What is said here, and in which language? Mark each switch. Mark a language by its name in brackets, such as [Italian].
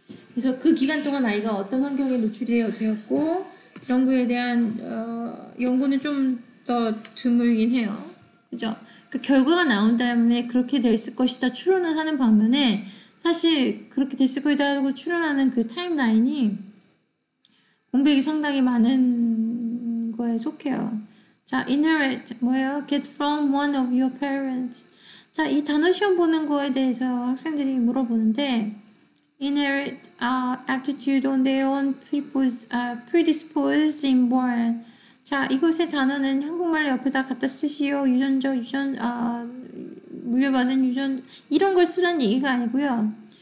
[Korean] 그래서 그 기간 동안 아이가 어떤 환경에 노출이 되었고, 이런 거에 대한 연구는 좀 더 드물긴 해요. 그죠? 그 결과가 나온 다음에 그렇게 됐을 것이다 추론을 하는 반면에 사실 그렇게 됐을 것이다 하고 추론하는 그 타임라인이 공백이 상당히 많은 거에 속해요. 자, inherit 뭐예요? [English] Get from one of your parents. [Korean] 자, 이 단어 시험 보는 거에 대해서 학생들이 물어보는데 [English] inherit aptitude on their own predisposed inborn. [Korean] 자, 이것의 단어는 한국말로 옆에다 갖다 쓰시오. 유전적, 물려받은 유전 이런 걸 쓰라는 얘기가 아니고요.